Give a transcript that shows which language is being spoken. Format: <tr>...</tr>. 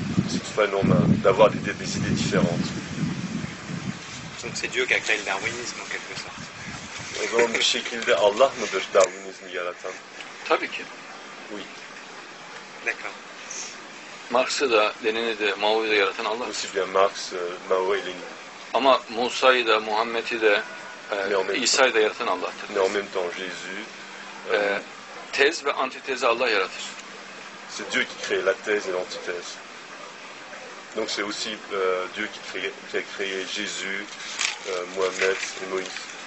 <fr>C'est tout à fait normal d'avoir des idées différentes. Donc c'est Dieu qui a créé le darwinisme en quelque sorte.</fr> <tr>O zaman bir şekilde Allah mıdır Darwinizmi yaratan? Tabii ki.</tr> <fr>Oui. D'accord.</fr> <tr>Marx'ı da, Lenin'i de, Mao'yu da yaratan Allah.</tr> <fr>Aussi bien Marx, Mao et Lénine.</fr> <tr>Ama Musa'yı da, Muhammed'i de, İsa'yı da yaratan Allah'tır.</tr> <fr>Mais en même temps Jésus.</fr> <tr>Tez ve antitezi Allah yaratır.</tr> <fr>C'est Dieu qui crée la thèse et l'antithèse. Donc c'est aussi Dieu qui a créé Jésus, Mohamed et Moïse.</fr>